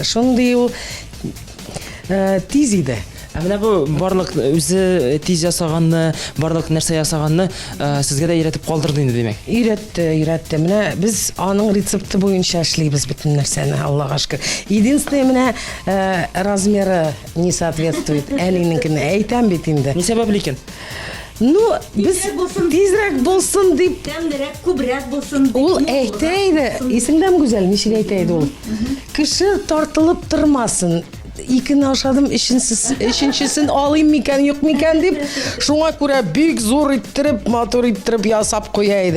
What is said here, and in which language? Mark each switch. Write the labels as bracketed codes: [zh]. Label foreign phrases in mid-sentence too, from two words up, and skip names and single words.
[tt] Шундый ул тиз иде. Менә бу барлык үзе тиз ясаганны, барлык нәрсә ясаганны сезгә дә өйрәтеп калдырды инде димәк. Өйрәтте. Менә без аның рецепты буенча эшлибез бөтен нәрсәне, Аллага шөкер. Единственное, менә [ru] размеры не соответствует [tt] әнинекенә. Әйтәм бит инде. Ни сәбәпле икән? Ну, без тизрәк булсын дип, Тәмлерәк, күбрәк булсын. ул әйтә иде. Исеңдән Гүзәл, ничек әйтә иде ул? Кеше тартылып тормасын. Икене ашадым, өченчесен алыйм микән, юк микән дип, шуңа күрә бик зур иттереп, матур иттереп ясап куя иде.